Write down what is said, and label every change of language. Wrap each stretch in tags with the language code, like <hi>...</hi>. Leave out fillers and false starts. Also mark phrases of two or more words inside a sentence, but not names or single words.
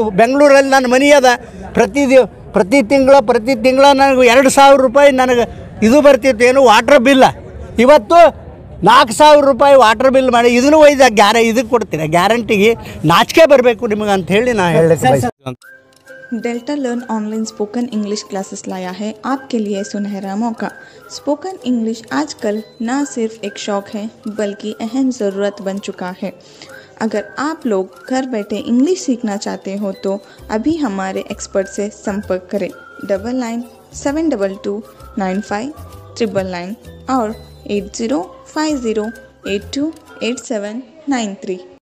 <kn>ಬೆಂಗಳೂರಲ್ಲಿ ನನ್ನ ಮನೆ ಅದ, ಪ್ರತಿ ತಿಂಗಳ ನನಗೆ 2,000 ರೂಪಾಯಿ ನನಗೆ ಇದು ಬರ್ತಿತ್ತು, ಏನು</kn> <en>water bill.</en> <kn>ಇವತ್ತು 4,000 ರೂಪಾಯಿ</kn> <en>water bill</en> <kn>ಮಾಡಿ ಇದನ್ನು ಒಯ್ದ ಇದಕ್ಕೆ ಕೊಡ್ತೀರ? ಗ್ಯಾರಂಟಿಗೆ ನಾಚಿಕೆ ಬರಬೇಕು ನಿಮಗೆ ಅಂತ ಹೇಳಿ ನಾನು ಹೇಳಕ್ಕೆ।</kn> <hi>डेल्टा लर्न</hi> <en>online spoken English classes</en> <hi>लाया है आपके लिए सुनहरा मौका।</hi> <en>spoken English</en> <hi>आजकल न सिर्फ एक शौक है बल्कि अहम ज़रूरत बन चुका है। अगर आप लोग घर बैठे इंग्लिश सीखना चाहते हो तो अभी हमारे एक्सपर्ट से संपर्क करें 9972295999 और 8050828793।</hi>